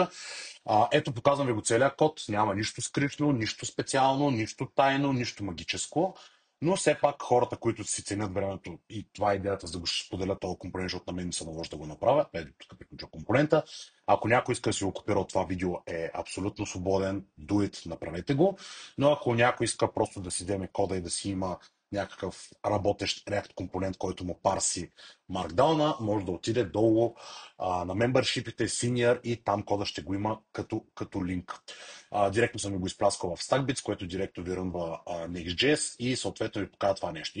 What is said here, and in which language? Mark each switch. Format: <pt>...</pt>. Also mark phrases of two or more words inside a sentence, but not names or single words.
<bg>Ето, показвам ви го целият код, няма нищо скритно, нищо специално, нищо тайно, нищо магическо. Но все пак хората, които си ценят времето и това е идеята, за да го ще споделя този компонент, защото на мен ми се наложи да го направя. Ето тук приключва компонента. Ако някой иска да си го копира от това видео, е абсолютно свободен.</bg> <en>Do it,</en> <bg>направете го. Но ако някой иска просто да си вземе кода и да си има някакъв работещ React компонент, който му парси Markdown, може да отиде долу на мембършипите, Senior и там кода ще го има като линк. Директно съм ви го изпляскал в StackBits, което директно ви рънва Next.js и съответно ви показва това нещо.</bg>